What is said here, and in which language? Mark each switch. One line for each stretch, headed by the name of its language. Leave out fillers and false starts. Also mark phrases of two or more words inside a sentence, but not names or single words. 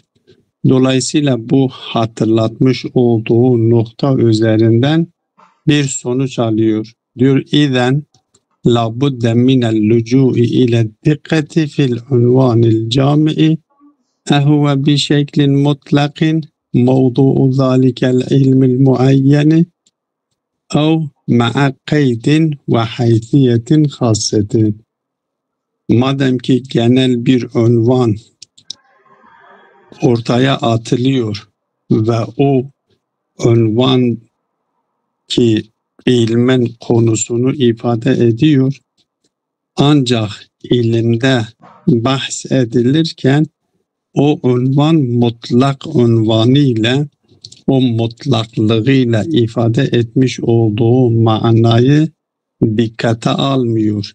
Turkish: Dolayısıyla bu hatırlatmış olduğu nokta üzerinden bir sonuç alıyor.
Arabic: Diyor, إذن لا بد من اللجوء إلى دقة في العنوان الجامع أهو بشكل مطلق موضوع ذلك العلم المعين أو مع قيد وحيثية خاصة.
Turkish: Madem ki genel bir unvan ortaya atılıyor ve o unvan ki ilmin konusunu ifade ediyor, ancak ilimde bahs edilirken o unvan mutlak unvanı ile, o mutlaklığıyla ifade etmiş olduğu manayı dikkate almıyor.